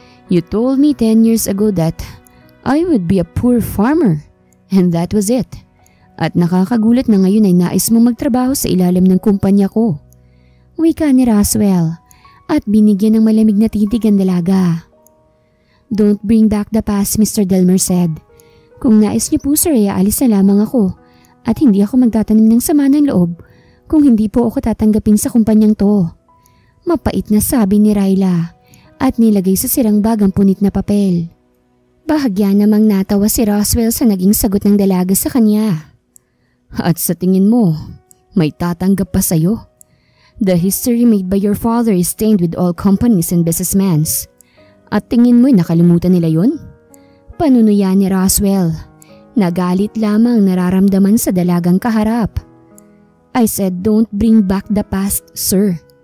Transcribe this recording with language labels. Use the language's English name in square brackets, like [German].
[English] You told me 10 years ago that I would be a poor farmer, and that was it. [Filipino] At nakakagulat na ngayon ay nais mo magtrabaho sa ilalim ng kumpanya ko. Wika ni Roswell at binigyan ng malamig na titig ang dalaga. [English] Don't bring back the past, Mr. Delmer said. [Filipino] Kung nais niyo po sir ay aalis na lamang ako at hindi ako magtatanim ng sama ng loob kung hindi po ako tatanggapin sa kumpanyang to. Mapait na sabi ni Ryla at nilagay sa sirang bag ang punit na papel. Bahagya namang natawa si Roswell sa naging sagot ng dalaga sa kanya. At sa tingin mo, may tatanggap pa sa'yo? [English] The history made by your father is stained with all companies and businessmen. [Filipino] At tingin mo'y nakalimutan nila yun? Panunuya ni Roswell. Nagalit lamang nararamdaman sa dalagang kaharap. [English] I said don't bring back the past, sir.